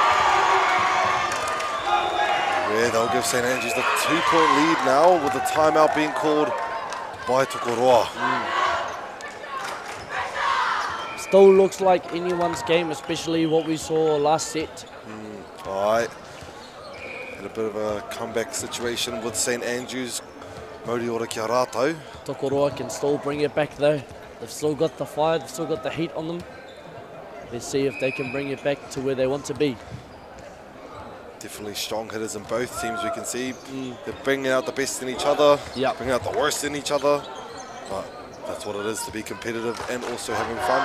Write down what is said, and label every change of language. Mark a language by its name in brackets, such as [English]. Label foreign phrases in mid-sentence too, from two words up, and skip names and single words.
[English] Yeah, they'll give St Andrews the 2-point lead now with the timeout being called by Tokoroa. Still looks like anyone's game, especially what we saw last set. All right. Had a bit of a comeback situation with St Andrews. [Māori] Mauri ora ki a rātou. [English] Tokoroa can still bring it back though. They've still got the fire, they've still got the heat on them. Let's see if they can bring it back to where they want to be. Definitely strong hitters in both teams, we can see. They're bringing out the best in each other, bringing out the worst in each other. But that's what it is to be competitive and also having fun.